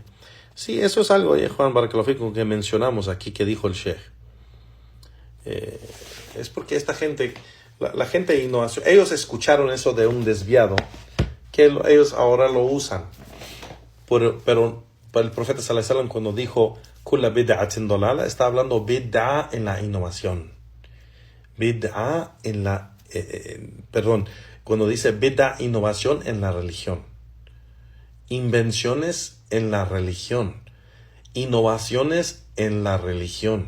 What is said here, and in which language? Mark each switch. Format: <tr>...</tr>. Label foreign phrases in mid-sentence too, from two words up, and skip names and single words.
<es>Sí, eso es algo, Juan Barakallahu, que mencionamos aquí, que dijo el Sheikh. Es porque esta gente, la gente de innovación, ellos escucharon eso de un desviado, que ellos ahora lo usan. Pero el profeta</es> <ar>صلى الله عليه وسلم,</ar> <es>cuando dijo</es> <ar>كل بدعة ضلالة,</ar> <es>está hablando bid'a en la innovación. Bid'a en la cuando dice bid'a, innovación en la religión. Invenciones en la religión. Innovaciones en la religión.</es>